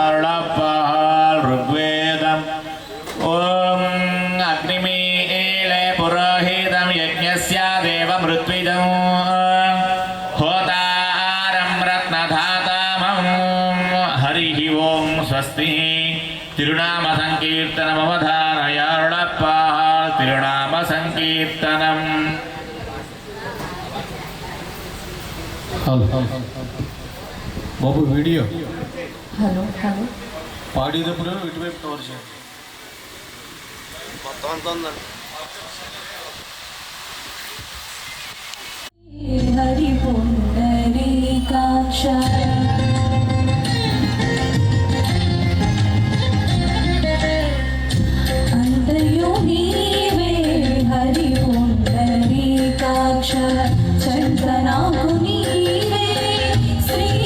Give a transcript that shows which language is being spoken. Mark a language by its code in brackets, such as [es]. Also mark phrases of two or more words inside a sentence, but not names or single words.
[sa] ऋग्वेदम् ओम अग्निमीले पुरोहितं यज्ञस्य देवमृत्विजं होतारं रत्नधातामं हरिः ओं स्वस्ति। तिरुनाम संकीर्तनमवधारय। तिरुनाम संकीर्तनम्। [te] బాబు వీడియో హలో హలో పాడేటప్పుడు ఇటువైపు కవర్ చేయండి. మొత్తం అంతా ఉందండి. హరి పుండరీకాక్ష అంతయో నీవే హరి పుండరీకాక్ష చందనాకు నీవే శ్రీ